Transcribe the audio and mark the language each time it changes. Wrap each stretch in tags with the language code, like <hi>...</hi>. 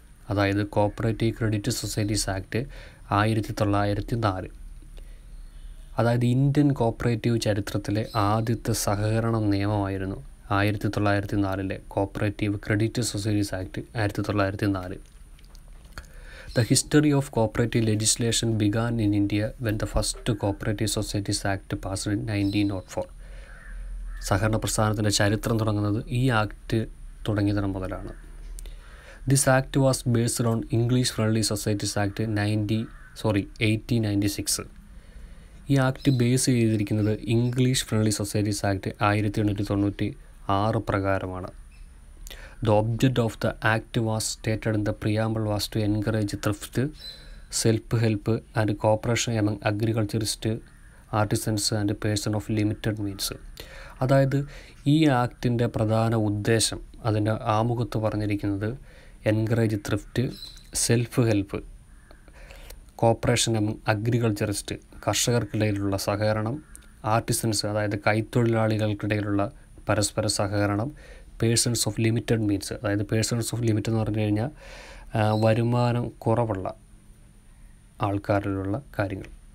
<ml>അതായത് cooperative credit societies act 1904. അതായത് Indian cooperative ചരിത്രത്തിലെ ആദ്യത്തെ സഹകരണ നിയമമായിരുന്നു 1904 cooperative credit societies act 1904.</ml> <en>The history of cooperative legislation began in India when the first Cooperative Societies Act passed in 1904.</en> <ml>സഹകരണ പ്രസ്ഥാനത്തിൻ്റെ ചരിത്രം തുടങ്ങുന്നത് ഈ ആക്ട് തുടങ്ങിയതിന് മുതലാണ്.</ml> <en>This act was based on English Friendly Societies Act 1896.</en> <ml>ഈ ആക്ട് ബേസ് ചെയ്തിരിക്കുന്നത് English friendly societies act 1896 പ്രകാരമാണ്.</ml> <en>The object of the act was stated in the preamble was to encourage thrift, self-help and cooperation among agriculturists, artisans and persons of limited means.</en> <ml>അതായത് ഈ ആക്ടിൻ്റെ പ്രധാന ഉദ്ദേശം, അതിൻ്റെ ആമുഖത്ത് പറഞ്ഞിരിക്കുന്നത്</ml> <en>encourage thrift, self help, cooperation among agriculturist,</en> <ml>കർഷകർക്കിടയിലുള്ള സഹകരണം, artisans അതായത് കൈത്തൊഴിലാളികൾക്കിടയിലുള്ള പരസ്പര സഹകരണം,</ml> <en>persons of limited means,</en> <ml>അതായത് പേഴ്സൺസ് ഓഫ് ലിമിറ്റ് എന്ന് പറഞ്ഞു കഴിഞ്ഞാൽ വരുമാനം കുറവുള്ള ആൾക്കാരിലുള്ള കാര്യങ്ങൾ.</ml>